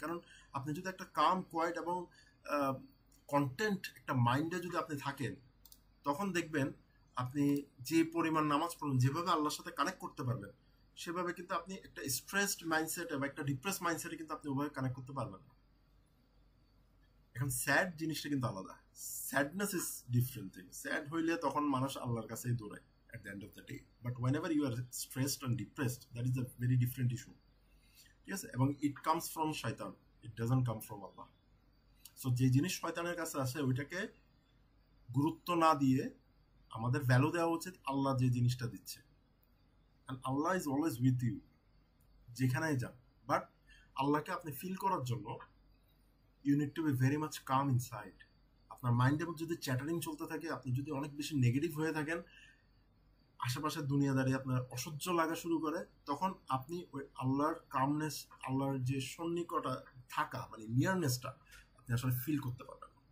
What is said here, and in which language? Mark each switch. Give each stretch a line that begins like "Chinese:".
Bangla: কারণ আপনি যদি একটা কাম, কোয়াইট এবং কন্টেন্ট একটা মাইন্ডে যদি আপনি থাকেন, তখন দেখবেন আপনি যে পরিমাণ নামাজ পড়বেন, যেভাবে আল্লাহর সাথে কানেক্ট করতে পারবেন, সেভাবে কিন্তু আপনি একটা স্ট্রেসড মাইন্ডসেটে বা একটা ডিপ্রেস মাইন্ডসেটে কিন্তু আপনি ওভাবে কানেক্ট করতে পারবেন না। এখন স্যাড জিনিসটা কিন্তু আলাদা,
English: Sadness is different thing.
Bangla: Sad হইলে তখন মানুষ আল্লাহর কাছেই দৌড়ায়
English: at the end of the day, but whenever you are stressed and depressed, that is a very different issue. Yes, এবং it comes from shaitan, it doesn't come from Allah.
Bangla: So যে জিনিস শয়তানের কাছে আসে, ওইটাকে গুরুত্ব না দিয়ে আমাদের ভ্যালু দেওয়া উচিত আল্লাহ যে জিনিসটা দিচ্ছে।
English: and Allah is always with you,
Bangla: যেখানেই যান। বাট আল্লাহকে আপনি ফিল করার জন্য
English: you need to be very much calm inside.
Bangla: আপনার মাইন্ডে যদি চ্যাটারিং চলতে থাকে, আপনি যদি অনেক বেশি নেগেটিভ হয়ে থাকেন, আশেপাশের দুনিয়াদারি আপনার অসহ্য লাগা শুরু করে, তখন আপনি ওই আল্লাহর কামনেস, আল্লাহর যে সন্নিকটা থাকা, মানে নিয়ারনেসটা আপনি আসলে ফিল করতে পারবেন।